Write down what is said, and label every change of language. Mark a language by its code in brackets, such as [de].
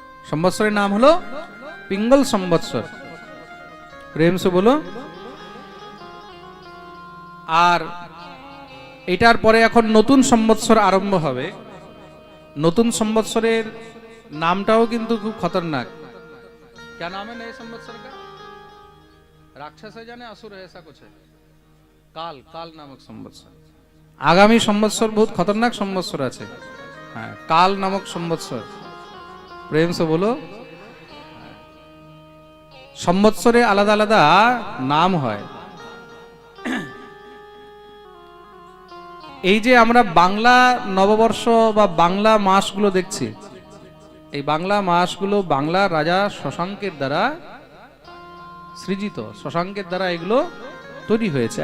[bn] সম্বৎসরের নাম হলো পিঙ্গল সম্বৎসর। [hi] প্রেম সে বলো। [bn] আর এটার পরে এখন নতুন সম্বৎসর আরম্ভ হবে। নতুন সম্বৎসরের নামটাও কিন্তু খুব খতরনাক। [hi] क्या नाम है नए संवत्सर का? राक्षस है जाने असुर है, ऐसा कुछ है। काल, काल नामक संवत्सर। आगामी संवत्सर बहुत खतरनाक संवत्सर [bn] আছে। হ্যাঁ, কাল নামক संवत्सर। [hi] প্রেম সে বলো। [bn] संवत्सरे আলাদা আলাদা নাম হয়। এই যে আমরা বাংলা নববর্ষ বা বাংলা মাসগুলো দেখছি, এই বাংলা মাসগুলো বাংলা রাজা শশাঙ্কের দ্বারা সৃজিত, শশাঙ্কের দ্বারা এগুলো তৈরি হয়েছে।